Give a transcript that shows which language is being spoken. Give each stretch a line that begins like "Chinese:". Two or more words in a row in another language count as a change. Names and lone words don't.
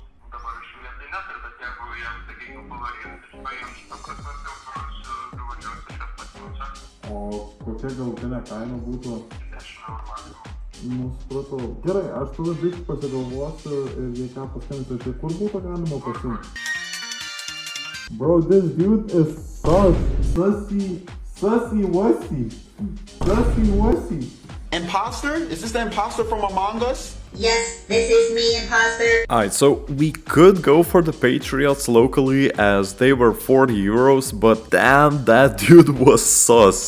Lithuanian: Dabar iš jų tai neturiu, bet jeigu jam, sakykime, pavarėti, žinai, jam šitą prasme, tai jau privažiuosi šias pasiūlymas. O kokia galutinė kaina būtų? 10 eurų maksimum. Nu, supratau. Gerai, aš tada biškį pasigalvosiu ir jei ką paskambinsiu, tai kur būtų galima pasiimti?
English: Bro, this dude is sussy wussy. Imposter? Is this the imposter from Among Us? Yes, this is me, imposter. Alright, so we could go for the Patriots locally as they were 40 euros, but damn, that dude was sus.